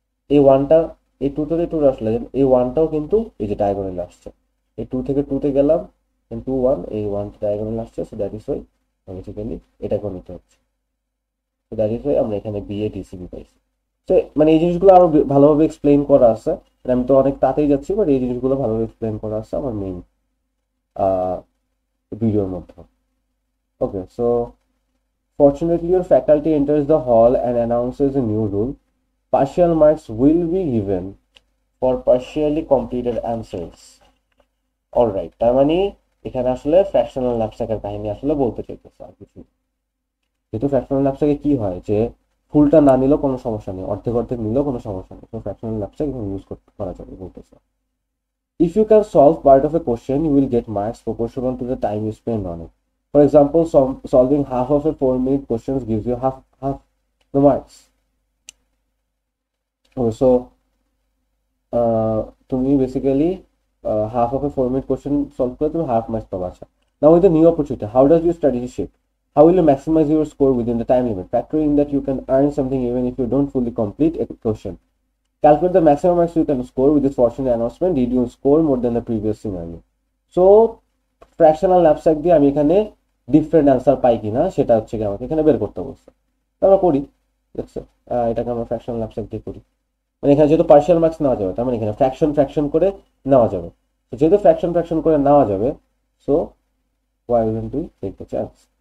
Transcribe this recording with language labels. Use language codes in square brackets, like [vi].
[bn] এই ওয়ানটা এই টু থেকে টু আসলে এই ওয়ানটাও কিন্তু এই যে ডায়াগোনালে আসছে, এই টু থেকে টুতে গেলাম টু ওয়ান, এই ওয়ান ডায়াগোনাল আসছে, [en] so that is why [bn] basically এটাকেও নিতে হচ্ছে। [en] so that is why [bn] আমরা এখানে বি এ ডিসিবি পাইছি। তো মানে এই জিনিসগুলো আরো ভালোভাবে এক্সপ্লেইন করা আছে, মানে আমি তো অনেক তাড়াতাড়ি যাচ্ছি, বাট এই জিনিসগুলো ভালোভাবে এক্সপ্লেইন করা আছে আমার মেইন ভিডিওর মধ্যে। [en] Okay, so fortunately your faculty enters the hall and announces a new rule. Partial marks will be given for partially completed answers. [bn] Alright, তার মানে এখানে আসলে ফ্র্যাকশনাল ন্যাপস্যাকের কাহিনী আসলে বলতে চাইতেছে আর কিছু। যেহেতু ফ্র্যাকশনাল ন্যাপস্যাকে কি হয় যে ফুলটা না নিলেও কোনো সমস্যা নেই, অর্ধেক অর্ধেক নিলেও কোনো সমস্যা নেই, তো ফ্র্যাকশনাল ন্যাপস্যাক এখানে ইউজ করা যাবে বলতেছে। [en] If you can solve part of a question, you will get marks proportional to the time you spend on it. For example, solving half of a 4-minute question gives you half the marks. Okay, so [bn] তুমি basically [en] half of a 4-minute question solve [bn] করে তুমি [en] half marks [bn] পাবা। [en] আচ্ছা, now with the new opportunity, how does your strategy shape? How will you maximize your score within the time limit? Factoring that you can earn something even if you don't fully complete a question. Calculate the maximum marks you can score with this fortunate announcement. Did you score more than the previous scenario? [bn] So fractional knapsack দিয়ে আমি এখানে different answer পাই কিনা সেটা হচ্ছে কি আমাকে এখানে বের করতে বলছে। আমরা করি, দেখছো, এটাকে আমরা ফ্র্যাকশনাল ন্যাপস্যাক দিয়ে করি। মানে এখানে যেহেতু পার্শিয়াল মার্কস নেওয়া যাবে, তার মানে এখানে ফ্র্যাকশন করে নেওয়া যাবে। তো যেহেতু ফ্র্যাকশন করে নেওয়া যাবে, [en] So why will to take the chance.